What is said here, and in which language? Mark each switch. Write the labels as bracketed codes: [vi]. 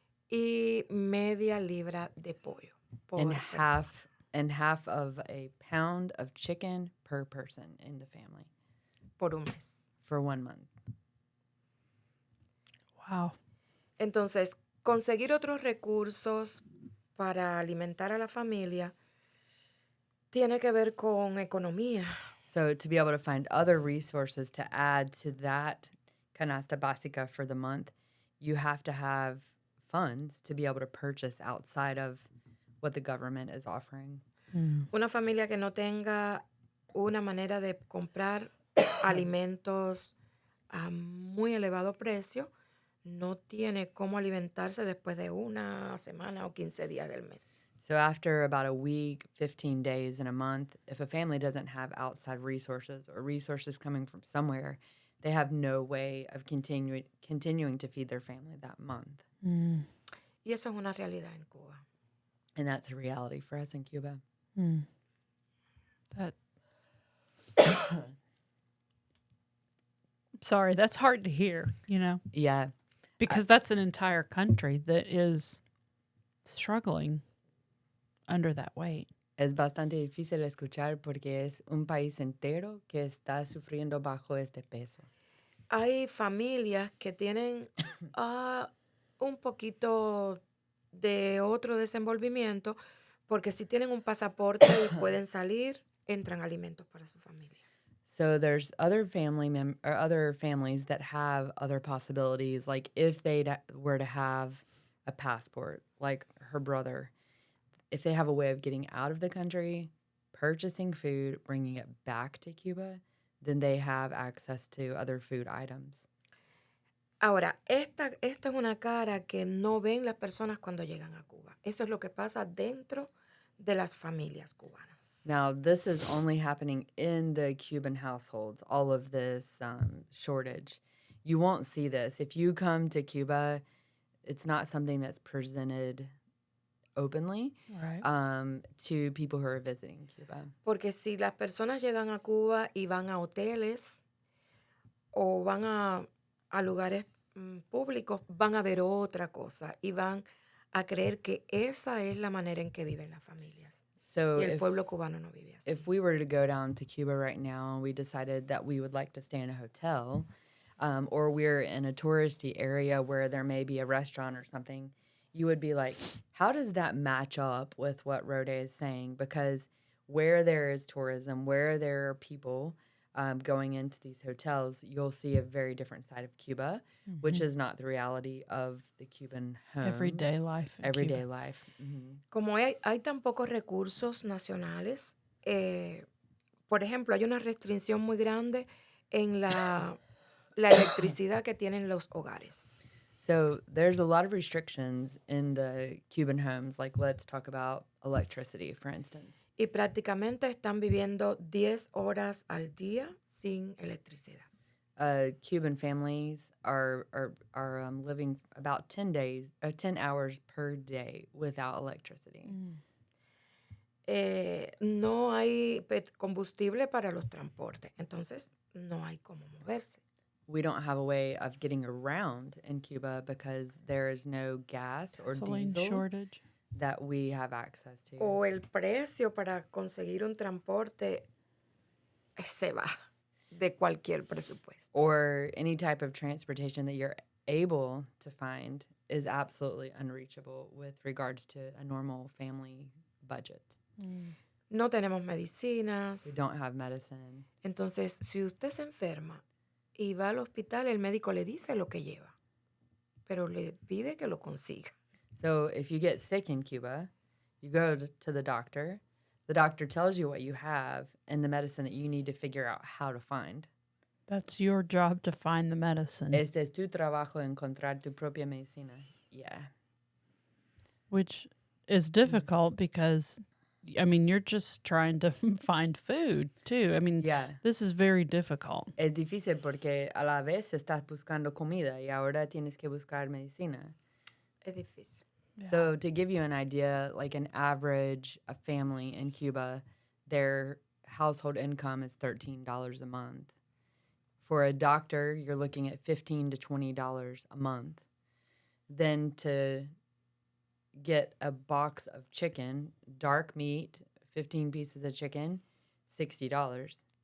[es] y media libra de pollo por [en] and [es] persona. [en] half of a pound of chicken per person in the family [es] Por un mes. [en] for 1 month. Wow. [es] Entonces, conseguir otros recursos para alimentar a la familia tiene que ver con economía. [en] So to be able to find other resources to add to that canasta básica for the month, you have to have funds to be able to purchase outside of what the government is offering. [es] Una familia que no tenga una manera de comprar alimentos a muy elevado precio no tiene cómo alimentarse después de una semana o 15 días del mes. [en] So after about a week, 15 days, and a month, if a family doesn't have outside resources or resources coming from somewhere, they have no way of continuing to feed their family that month. [es] Y eso es una realidad en Cuba. [en] And that's a reality for us in Cuba. That. Sorry, that's hard to hear, you know, Yeah. because that's an entire country that is struggling under that weight. [es] Es bastante difícil escuchar porque es un país entero que está sufriendo bajo este peso. Hay familias que tienen un poquito de otro desenvolvimiento porque si tienen un pasaporte y pueden salir, entran alimentos para su familia. [en] So there's other other families that have other possibilities, like if they were to have a passport, like her brother, if they have a way of getting out of the country, purchasing food, bringing it back to Cuba, then they have access to other food items. [es] Ahora, esto es una cara que no ven las personas cuando llegan a Cuba. Eso es lo que pasa dentro de las familias cubanas. [en] Now, this is only happening in the Cuban households, all of this shortage. You won't see this. If you come to Cuba, it's not something that's presented openly Right. to people who are visiting Cuba. [es] Porque si las personas llegan a Cuba y van a hoteles o van a lugares públicos, van a ver otra cosa y van a creer que esa es la manera en que viven las familias. [en] So [es] Y el pueblo cubano no vive así. [en] if we were to go down to Cuba right now and we decided that we would like to stay in a hotel, or we're in a touristy area where there may be a restaurant or something, you would be like, how does that match up with what Rhode is saying? Because where there is tourism, where there are people going into these hotels, you'll see a very different side of Cuba, which is not the reality of the Cuban home. Everyday life. in Everyday Cuba. life. Mhm. [es] Como hay tan pocos recursos nacionales, por ejemplo, hay una restricción muy grande en la electricidad que tienen los hogares. [en] So there's a lot of restrictions in the Cuban homes. Like, let's talk about electricity, for instance. [es] Y prácticamente están viviendo 10 horas al día sin electricidad. [en] Cuban families are living about 10 hours per day without electricity. [es] No hay combustible para los transportes, entonces no hay cómo moverse. [en] We don't have a way of getting around in Cuba because there is no gas or Gasoline diesel shortage. that we have access to. [es] O el precio para conseguir un transporte se va de cualquier presupuesto. [en] Or any type of transportation that you're able to find is absolutely unreachable with regards to a normal family budget. [es] No tenemos medicinas. [en] We don't have medicine. [es] Entonces, si usted se enferma y va al hospital, el médico le dice lo que lleva, pero le pide que lo consiga. [en] So if you get sick in Cuba, you go to the doctor. The doctor tells you what you have and the medicine that you need to figure out how to find. That's your job to find the medicine, [es] Este es tu trabajo encontrar tu propia medicina. [en] Yeah. which is difficult because, I mean, you're just trying to find food too. I mean, Yeah. this is very difficult. [es] Es difícil porque a la vez estás buscando comida y ahora tienes que buscar medicina. Es difícil. [en] So to give you an idea, like an average a family in Cuba, their household income is $13 a month. For a doctor, you're looking at $15 to $20 a month. Then to get a box of chicken, dark meat, 15 pieces of chicken, $60.